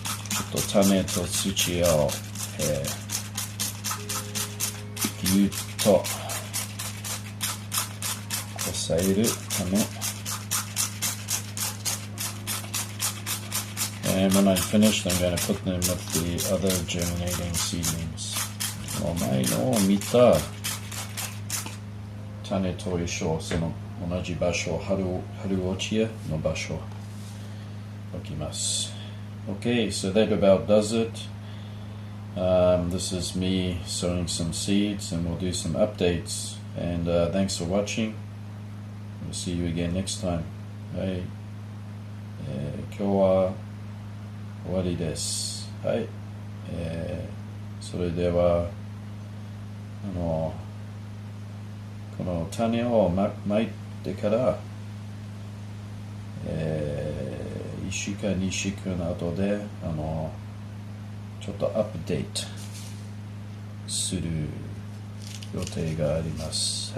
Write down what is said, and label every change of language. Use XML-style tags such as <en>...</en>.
<ja>ちょっと種と土を、ぎゅっと押さえるため。</ja> <en>And when I'm finished, I'm going to put them with the other germinating seedlings.</en> <ja>前のを見た種と一緒、その同じ場所、春落ちの場所置きます。</ja> <en>Okay, so that about does it. This is me sowing some seeds, and we'll do some updates. And thanks for watching. We'll see you again next time.</en> <ja>はい、今日は終わりです。はい、それではこの種をまいてから、1週間2週間後でちょっとアップデートする予定があります。</ja>